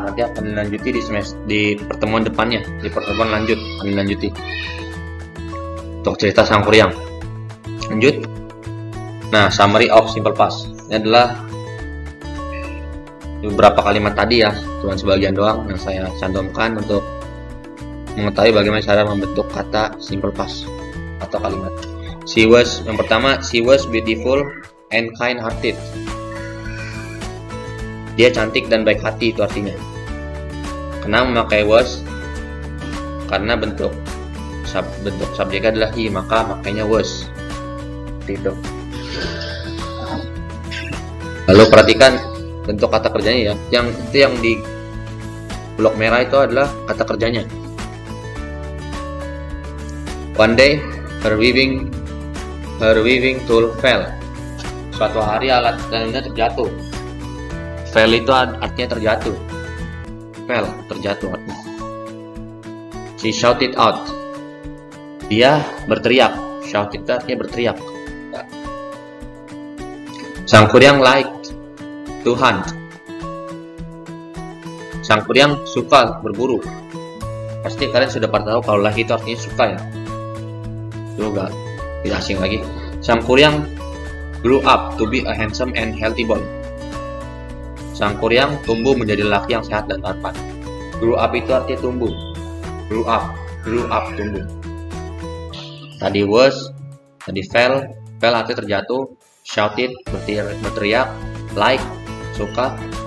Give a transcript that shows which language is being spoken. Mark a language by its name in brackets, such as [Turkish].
[Indonesian] Nanti akan dilanjuti di pertemuan depannya. Di pertemuan lanjut akan dilanjuti untuk cerita Sang Kuryang. Lanjut. Nah, [English] summary of Simple Past. [Indonesian] Ini adalah beberapa kalimat tadi ya, cuma sebagian doang yang saya cantumkan untuk mengetahui bagaimana cara membentuk kata Simple Past atau kalimat. Yang pertama, [English] she was beautiful and kind-hearted. [Indonesian] Dia cantik dan baik hati, itu artinya. Kenapa memakai was? Karena bentuk subjeknya adalah he, maka makainya was. Itu. Lalu perhatikan bentuk kata kerjanya ya. Yang di blok merah itu adalah kata kerjanya. [English] One day her weaving tool fell. [Indonesian] Suatu hari alat tenunnya terjatuh. Fell itu artinya terjatuh. [English] Fell, [Indonesian] terjatuh artinya. [English] She shouted out. [Indonesian] Dia berteriak. Shouted artinya berteriak. [English] Sang Kuryang liked to hunt. [Indonesian] Sang Kuryang suka berburu. Pasti kalian sudah pada tahu kalau like itu artinya suka ya. Juga tidak asing lagi. [English] Sang Kuryang grew up to be a handsome and healthy boy. [Indonesian] Sang Kuryang tumbuh menjadi laki yang sehat dan tampan. Grew up itu artinya tumbuh. Grew up, tumbuh. Tadi was, tadi fell artinya terjatuh. Shouted, berteriak. Like, suka.